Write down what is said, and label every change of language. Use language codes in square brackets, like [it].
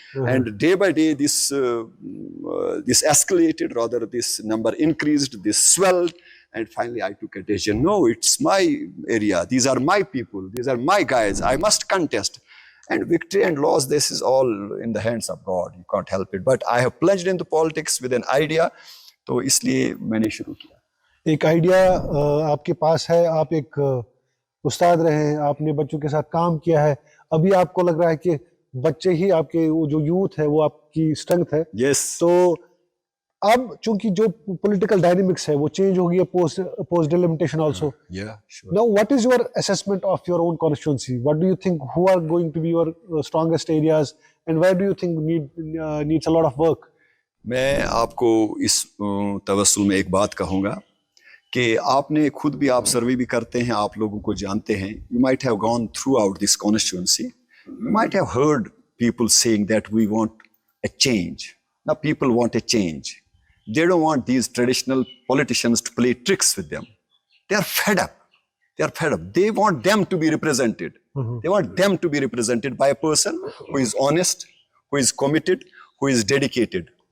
[en] And day by day, this escalated, rather this number increased, this swelled. And finally, I took a decision. No, it's my area. These are my people. These are my guys. I must contest. And victory and loss, this is all in the hands of God. You can't help it. But I have plunged into politics with an idea. [hi] तो इसलिए मैंने शुरू किया. एक idea आपके पास है, आप एक उस्ताद रहे हैं, आपने बच्चों के साथ काम किया है, अभी आपको लग रहा है कि बच्चे ही आपके वो जो यूथ है वो आपकी स्ट्रेंथ है. [en] Yes. [hi] तो अब चूंकि जो पॉलिटिकल डायनेमिक्स है वो चेंज हो गई है [en] Post delimitation also. Yeah, sure. Now, what is your assessment of your own constituency? What do you think? Who are going to be your strongest areas, and where do you think needs a lot of work? [hi] मैं आपको इस तवस्सुल में एक बात कहूँगा कि आपने खुद भी आप सर्वे भी करते हैं, आप लोगों को जानते हैं. [en] You might have gone throughout this constituency. You might have heard people saying that we want a change. Now people want a change. They don't want these traditional politicians to play tricks with them. They are fed up. They want them to be represented. They want them to be represented by a person who is honest, who is committed, who is dedicated.